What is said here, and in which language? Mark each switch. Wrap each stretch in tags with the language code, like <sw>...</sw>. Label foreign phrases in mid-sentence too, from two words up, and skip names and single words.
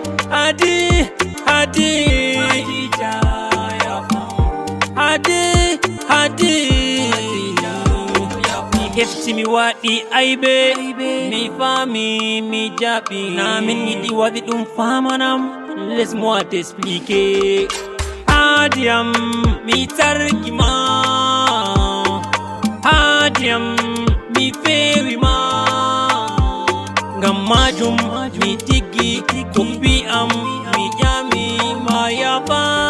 <ff>Hadi, hadi. Hadi, hadi. Mi hefti mi waɗi aibe. Mi fami, mi jaɓi. Na min yiɗi waɗi ɗum famanam.</ff> <fr>Laisse-moi t'expliquer.</fr> <ff>Hadi am, mi tarki ma. Hadi am, mi fewi ma. Ngam majum, mi tiggi, koppi am, mi ƴami ma yafa.</ff>